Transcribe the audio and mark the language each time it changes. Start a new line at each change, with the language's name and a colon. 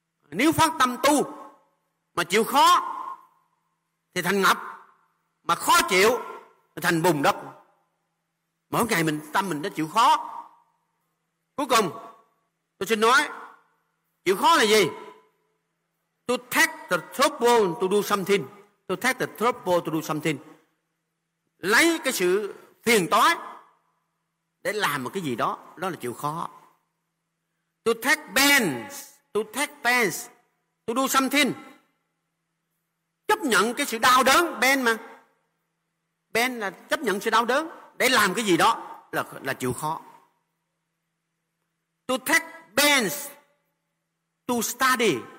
Vietnamese: Nếu phát tâm tu mà chịu khó thì thành ngọc, mà khó chịu thì thành bùn đất. Mỗi ngày mình tâm mình đã chịu khó. Cuối cùng tôi xin nói, chịu khó là gì?
English: To take the trouble to do something. To take the trouble to do something.
Vietnamese: Lấy cái sự phiền toái để làm một cái gì đó, đó là chịu khó.
English: To take pains. To take pains, to do something.
Vietnamese: Chấp nhận cái sự đau đớn, pain mà. Pain là chấp nhận sự đau đớn để làm cái gì đó là chịu khó.
English: To take pains, to study.